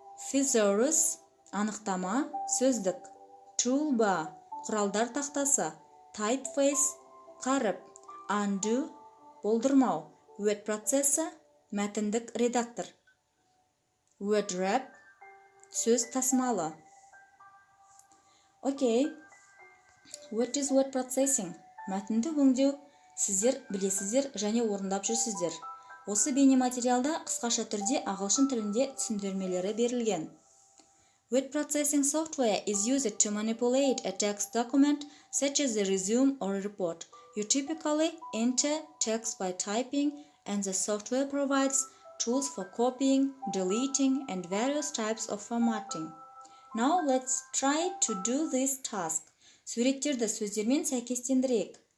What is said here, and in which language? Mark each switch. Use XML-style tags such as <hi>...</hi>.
<kk>thesaurus – анықтама, сөздік, toolbar – құралдар тақтасы, typeface – қаріп, undo – болдырмау, word processor – мәтіндік редактор, word wrap – сөз тасымалы.</kk> <en>Окей, what is word processing?</en> <kk>Мәтінді өңдеу сіздер білесіздер және орындап жүрсіздер. Осы бейнематериалда қысқаша түрде ағылшын тілінде түсіндірмелері берілген.</kk> <en>Word processing software is used to manipulate a text document such as a resume or a report. You typically enter text by typing, and the software provides tools for copying, deleting, and various types of formatting. Now let's try to do this task.</en> <kk>Суреттерді сөздермен сәйкестендірейік.</kk>